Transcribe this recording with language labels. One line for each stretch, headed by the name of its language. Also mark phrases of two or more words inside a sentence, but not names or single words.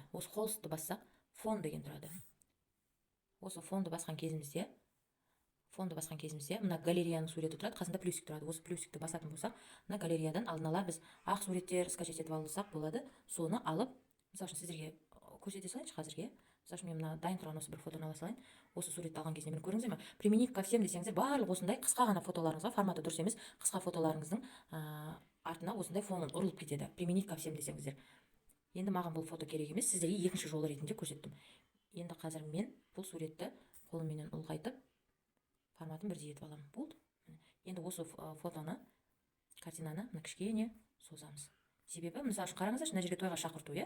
Kazakh: Осы холстты бассақ, фон деген тұрады. Осы фонды басқан кезімізде, мына галереяның суреті тұрады, қасында плюсик тұрады. Осы плюсикті басатын болсақ, мына галереядан алдын ала біз ақ суреттер скачать етіп алсақ болады. Соны алып, мысалы үшін сіздерге көрсете салайыншы қазірге. Мысалы үшін мен мына дайын тұрған осы бір фотоны ала салайын. Осы суретті алған кезде мені көрдіңіздер ме?
Russian: Применить ко всем
Kazakh: десеңіздер, барлық осындай қысқа ғана фотоларыңызға, форматы дұрыс емес, қысқа фотоларыңыздың артына осындай фонын ұрылып кетеді.
Russian: Применить ко всем десеңіздер.
Kazakh: Енді маған бұл фото керек емес, сіздерге екінші жолы ретінде көрсеттім. Енді қазір мен бұл суретті қолыммен ұлғайтып, форматын бірдей етіп аламын. Болды. Енді осы фотоны, картинаны кішкене созамыз. Себебі, мысалы үшін қараңыздаршы, мына жерге тойға шақырту, иә?